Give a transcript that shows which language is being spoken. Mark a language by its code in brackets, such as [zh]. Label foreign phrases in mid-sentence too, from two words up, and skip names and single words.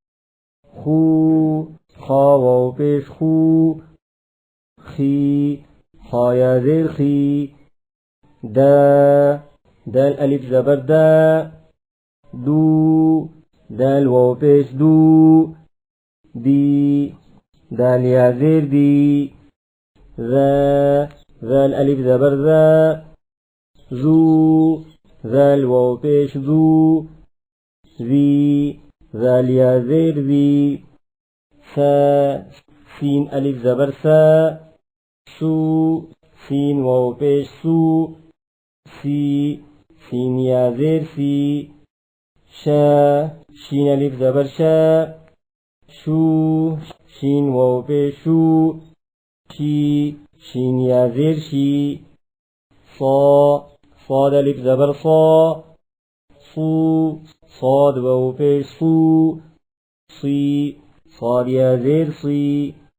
[ar] خو خا واو بيش خو خي خا يا زير خي دا دال ألف زبر دا دو دال واو بيش دو دي دال يا زير دي ذا ذال ألف زبر ذا ذو ذال واو پیش ذو ذي ذال يا زير ذي سا سين ألف زبر سا سو سين واو پیش سو سي سين يا زير سي شا شين ألف زبر شا شو شين واو پیش شو شي شين يا زير شي صا صاد ألف زبر صا صو صاد واو پیش صو صي صاد يا زير صي